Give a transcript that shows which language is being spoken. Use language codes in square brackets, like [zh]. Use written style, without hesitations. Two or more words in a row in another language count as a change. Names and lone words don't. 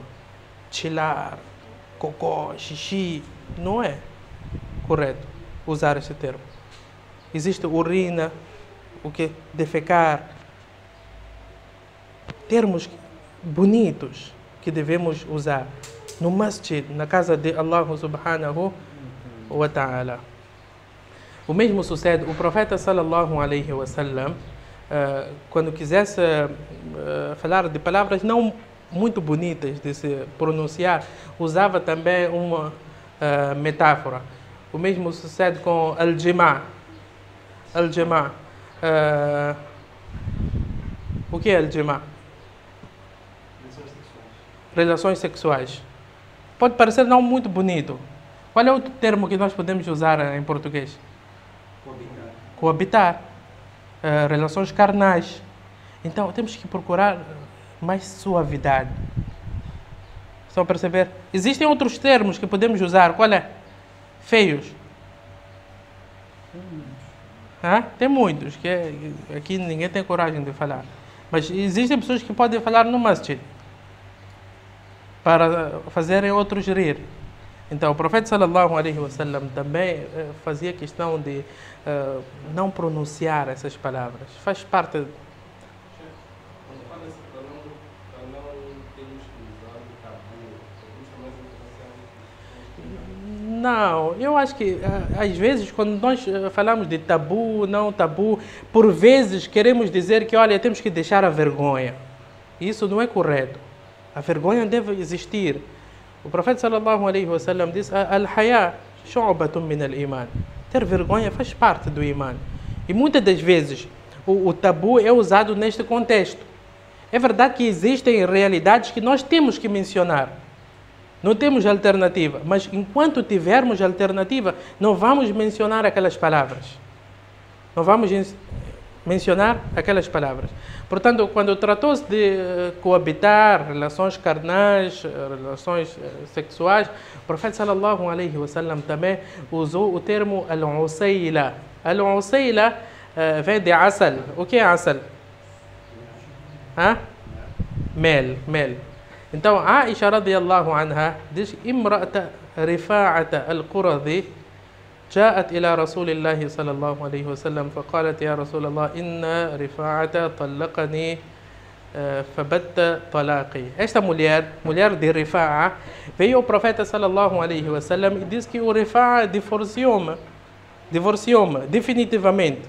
[pt] Chilar, cocô, xixi. Não é correto usar este termo. Existe urina, o que? Defecar. Termos bonitos que devemos usar no masjid, na casa de Allah [ar] سبحانه وتعالى. [pt] O mesmo sucede, o profeta [ar] صلى الله عليه وسلم, [pt] quando quisesse falar de palavras não muito bonitas de se pronunciar, usava também uma metáfora. O mesmo sucede com al-jima'. Al-jima'. O que é al-jima'? Relações sexuais. Pode parecer não muito bonito. Qual é outro termo que nós podemos usar em português? Coabitar. Relações carnais. Então, temos que procurar mais suavidade. Estão a perceber? Existem outros termos que podemos usar. Qual é? Feios. Tem muitos, que aqui ninguém tem coragem de falar. Mas existem pessoas que podem falar no masjid para fazerem outros rir. Então, o profeta [ar] صلى الله عليه وسلم [pt] também fazia questão de não pronunciar essas palavras. Faz parte. Não, eu acho que às vezes quando nós falamos de tabu, não tabu, por vezes queremos dizer que, olha, temos que deixar a vergonha. Isso não é correto. A vergonha deve existir. O profeta [ar] صلى الله عليه وسلم [pt] diz: [ar] الحياء شعبة من الإيمان. [pt] Ter vergonha faz parte do iman. E muitas das vezes o tabu é usado neste contexto. É verdade que existem realidades que nós temos que mencionar. Não temos alternativa, mas enquanto tivermos alternativa, não vamos mencionar aquelas palavras. Não vamos mencionar aquelas palavras. Portanto, quando tratou-se de coabitar, relações carnais, relações sexuais, o profeta [ar] صلى الله عليه وسلم [pt] também usou o termo al-usayla. Al-usayla vem de asal. O que é asal? Mel. Então, [ar] Aisha رضي الله عنها diz: امرأة رفاعة القرظي جاءت إلى رسول الله صلى الله عليه وسلم فقالت يا رسول الله إن رفاعة طلقني فبت طلاقي. [pt] Esta mulher de Rifa'a, veio ao profeta [ar] صلى الله عليه وسلم [pt] e disse que o Rifa'a divorciou-me definitivamente.